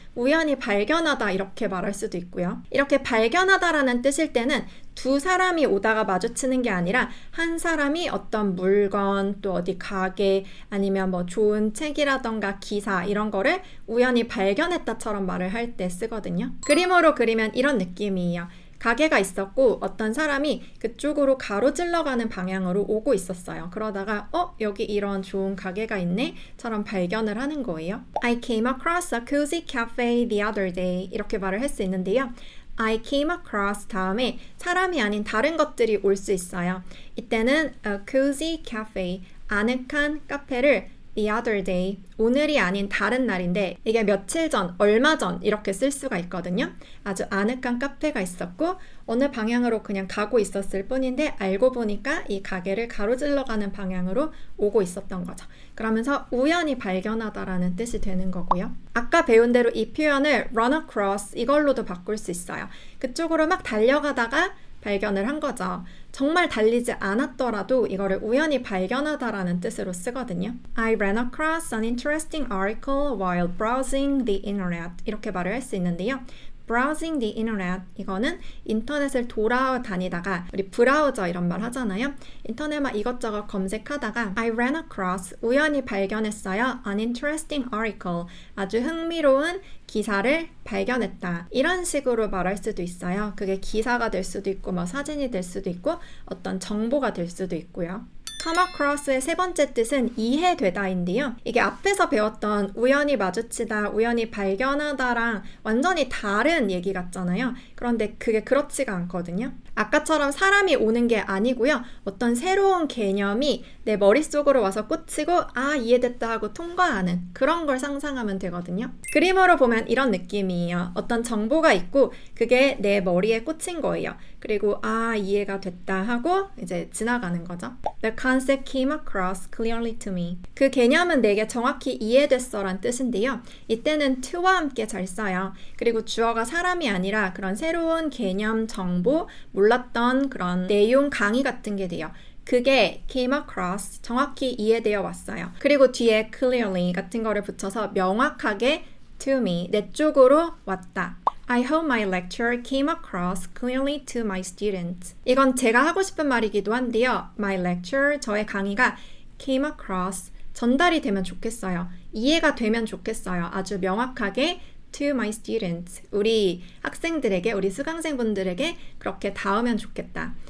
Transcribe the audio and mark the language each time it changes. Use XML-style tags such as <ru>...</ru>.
<ko>우연히 발견하다 이렇게 말할 수도 있고요. 이렇게 발견하다라는 뜻일 때는 두 사람이 오다가 마주치는 게 아니라 한 사람이 어떤 물건, 또 어디 가게, 아니면 뭐 좋은 책이라던가 기사 이런 거를 우연히 발견했다처럼 말을 할 때 쓰거든요. 그림으로 그리면 이런 느낌이에요. 가게가 있었고 어떤 사람이 그쪽으로 가로질러 가는 방향으로 오고 있었어요. 그러다가 여기 이런 좋은 가게가 있네? 처럼 발견을 하는 거예요.</ko> <en>I came across a cozy cafe the other day</en> <ko>이렇게 말을 할 수 있는데요.</ko> <en>I came across</en> <ko>다음에 사람이 아닌 다른 것들이 올 수 있어요. 이때는</ko> <en>a cozy cafe,</en> <ko>아늑한 카페를</ko> <en>the other day,</en> <ko>오늘이 아닌 다른 날인데 이게 며칠 전, 얼마 전 이렇게 쓸 수가 있거든요. 아주 아늑한 카페가 있었고 어느 방향으로 그냥 가고 있었을 뿐인데 알고 보니까 이 가게를 가로질러 가는 방향으로 오고 있었던 거죠. 그러면서 우연히 발견하다라는 뜻이 되는 거고요. 아까 배운 대로 이 표현을 run across 이걸로도 바꿀 수 있어요. 그쪽으로 막 달려가다가 발견을 한 거죠. 정말 달리지 않았더라도 이거를 우연히 발견하다라는 뜻으로 쓰거든요.</ko> <en>I ran across an interesting article while browsing the internet</en> <ko>이렇게 말을 할 수 있는데요.</ko> <en>browsing the internet</en> <ko>이거는 인터넷을 돌아다니다가 우리 브라우저 이런 말 하잖아요. 인터넷만 이것저것 검색하다가</ko> <en>I ran across</en> <ko>우연히 발견했어요.</ko> <en>an interesting article</en> <ko>아주 흥미로운 기사를 발견했다. 이런 식으로 말할 수도 있어요. 그게 기사가 될 수도 있고 뭐 사진이 될 수도 있고 어떤 정보가 될 수도 있고요. come across의 세 번째 뜻은 이해되다인데요. 이게 앞에서 배웠던 우연히 마주치다, 우연히 발견하다랑 완전히 다른 얘기 같잖아요. 그런데 그게 그렇지가 않거든요. 아까처럼 사람이 오는 게 아니고요. 어떤 새로운 개념이 내 머릿속으로 와서 꽂히고 아, 이해됐다 하고 통과하는 그런 걸 상상하면 되거든요. 그림으로 보면 이런 느낌이에요. 어떤 정보가 있고 그게 내 머리에 꽂힌 거예요. 그리고 아, 이해가 됐다 하고 이제 지나가는 거죠.</ko> <en>The concept came across clearly to me.</en> <ko>그 개념은 내게 정확히 이해됐어 란 뜻인데요. 이때는 to와 함께 잘 써요. 그리고 주어가 사람이 아니라 그런 새로운 개념, 정보, 몰랐던 그런 내용 강의 같은 게 돼요. 그게 came across, 정확히 이해되어 왔어요. 그리고 뒤에 clearly 같은 거를 붙여서 명확하게</ko> <en>to me,</en> <ko>내 쪽으로 왔다.</ko> <en>I hope my lecture came across clearly to my students.</en> <ko>이건 제가 하고 싶은 말이기도 한데요.</ko> <en>My lecture,</en> <ko>저의 강의가 came across, 전달이 되면 좋겠어요. 이해가 되면 좋겠어요. 아주 명확하게</ko> <en>to my students,</en> <ko>우리 학생들에게, 우리 수강생분들에게 그렇게 닿으면 좋겠다.</ko>